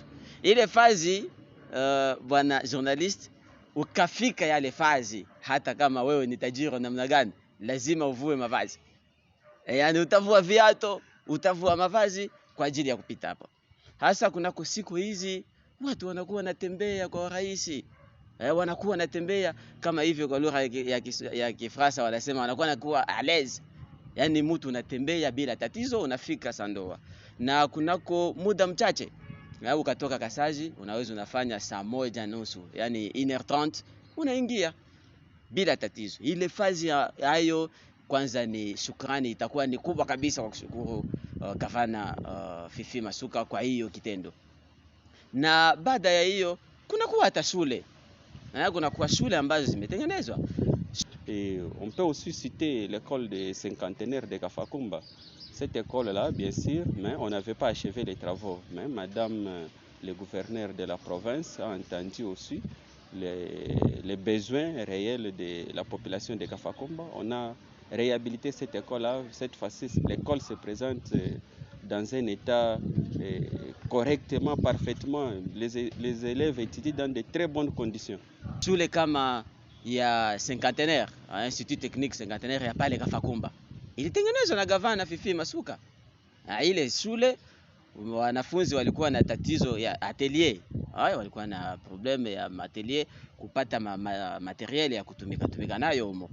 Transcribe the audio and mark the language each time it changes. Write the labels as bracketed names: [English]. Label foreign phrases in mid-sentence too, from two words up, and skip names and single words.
[Swahili] Ile fazi bwana journalist, ukafika yale fazi, hata kama wewe ni tajiri namna gani, lazima uvue mavazi. Yaani utavua viatu, utavua mavazi kwa ajili ya kupita hapo. Hasa kunako siku hizi watu wanakuwa wanatembea kwa urahisi. Wanakuwa wanatembea kama hivyo, kwa lugha ya Kifaransa wanasema wanakuwa nakuwa [French] à l'aise. [Swahili] Yaani mtu unatembea bila tatizo, unafika Sandoa. Na kunako muda mchache, ukatoka Kasaji, unaweza unafanya saa 1:30, yani 1h30, unaingia bila tatizo. Ile fazi hayo kwanza ni shukrani, itakuwa ni kubwa kabisa kwa kushukuru gavana Fifi Masuka kwa hiyo kitendo. Na baada ya hiyo kunakuwa hata shule. Kunakuwa shule ambazo zimetengenezwa. [French] Et on peut aussi citer l'école des cinquantenaires de Kafakumba. Cette école-là, bien sûr, mais on n'avait pas achevé les travaux. Mais Madame le gouverneur de la province a entendu aussi les besoins réels de la population de Kafakumba. On a réhabilité cette école-là. Cette fois-ci, l'école se présente dans un état correctement, parfaitement. Les élèves étudient dans de très bonnes conditions. [Swahili] Shule kama ya Cinquantenaire, Institut Technique Cinquantenaire ya pale Kafakumba, ilitengenezwa na gavana Fifi Masuka. Ile shule wanafunzi walikuwa na tatizo ya atelier. Walikuwa na probleme ya atelier, kupata materiel ya kutumika nayo humo.